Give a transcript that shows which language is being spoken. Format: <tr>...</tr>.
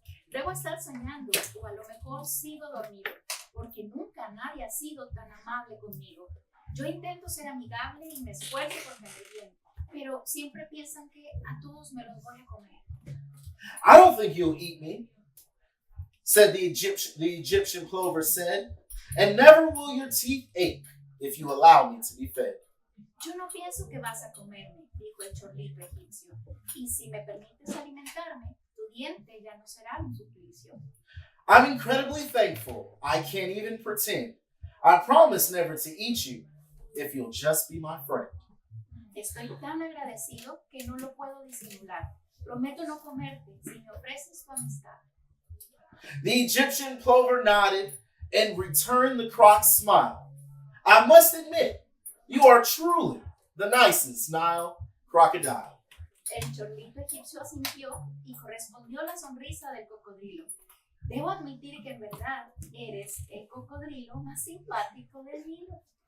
<es>Debo estar soñando o a lo mejor sigo dormido, porque nunca nadie ha sido tan amable conmigo. Yo intento ser amigable y me esfuerzo por tener bien, pero siempre piensan que a todos me los voy a comer.</es> <en>I don't think you'll eat me, said the Egyptian plover said, and never will your teeth ache if you allow me to be fed.</en> <es>Yo no pienso que vas a comerme, dijo el chorlito egipcio, y si me permites alimentarme, tu diente ya no será un suplicio.</es> <en>I'm incredibly thankful. I can't even pretend. I promise never to eat you if you'll just be my friend.</en> <es>Estoy tan agradecido que no lo puedo disimular. Prometo no comerte si me ofreces tu amistad.</es> <en>The Egyptian plover nodded and returned the croc's smile. I must admit, you are truly the nicest Nile crocodile.</en> <es>El chorlito egipcio asintió y correspondió la sonrisa del cocodrilo. Debo admitir que en verdad eres el cocodrilo más simpático del Nilo.</es>